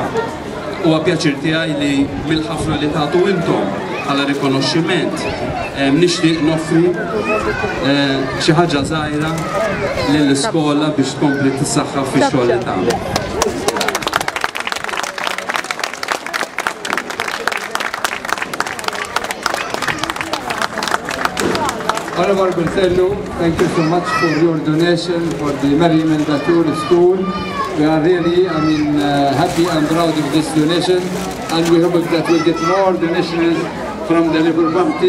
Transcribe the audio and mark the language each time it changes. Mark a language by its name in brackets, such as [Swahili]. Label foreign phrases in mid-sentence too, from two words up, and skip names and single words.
[Maltese] Huwa pjaċir tiegħi li mill-ħafna li tagħtu intom bħala rikonoxximent nixtieq noffri xi ħaġa żgħira lill-iskola biex tkompli tissaħħa fix-xogħol li tagħmel. [English] Honorable Bertello, thank you so much for your donation for the Mary Mendatur School. We are really, happy and proud of this donation, and we hope that we'll get more donations from the Labour Party.